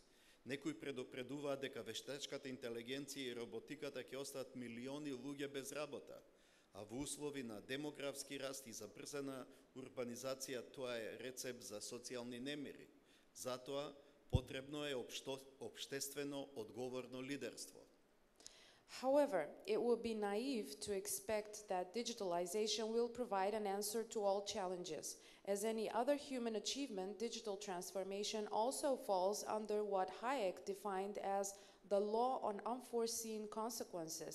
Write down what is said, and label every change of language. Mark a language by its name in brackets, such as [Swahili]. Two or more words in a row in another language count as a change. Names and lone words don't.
[Macedonian] Некои предупредуваат дека вештачката интелигенција и роботиката ќе остават милиони луѓе без работа, а во услови на демографски раст и забрзана урбанизација тоа е рецепт за социјални немири. Затоа потребно е општествено одговорно лидерство. [English] However, it would be naive to expect that digitalization will provide an answer to all challenges. As any other human achievement, digital transformation also falls under what Hayek defined as the law on unforeseen consequences.